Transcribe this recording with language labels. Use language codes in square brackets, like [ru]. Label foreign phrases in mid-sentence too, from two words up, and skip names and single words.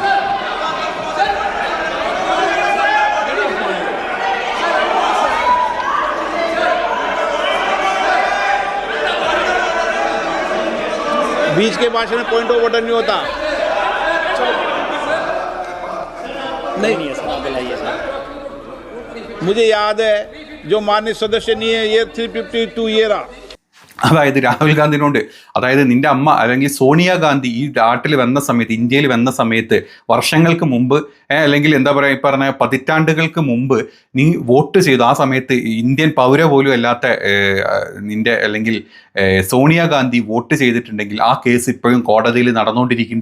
[hi] बीच के भाषण में पॉइंट ऑफ ऑर्डर नहीं होता। नहीं है सर, बिलाइए सर। मुझे याद है जो माननीय सदस्य नहीं है, ये 352 ये रहा। [ml] അതായത് രാഹുൽ ഗാന്ധിനോട്, അതായത് നിന്റെ അമ്മ അല്ലെങ്കിൽ സോണിയാഗാന്ധി ഈ നാട്ടിൽ വന്ന സമയത്ത്, ഇന്ത്യയിൽ വന്ന സമയത്ത്, വർഷങ്ങൾക്ക് മുമ്പ് അല്ലെങ്കിൽ എന്താ പറയുക, ഈ പറഞ്ഞ പതിറ്റാണ്ടുകൾക്ക് മുമ്പ് നീ വോട്ട് ചെയ്തു. ആ സമയത്ത് ഇന്ത്യൻ പൗര പോലും അല്ലാത്ത നിന്റെ അല്ലെങ്കിൽ സോണിയാഗാന്ധി വോട്ട് ചെയ്തിട്ടുണ്ടെങ്കിൽ ആ കേസ് ഇപ്പോഴും കോടതിയിൽ നടന്നുകൊണ്ടിരിക്കുന്നുണ്ട്.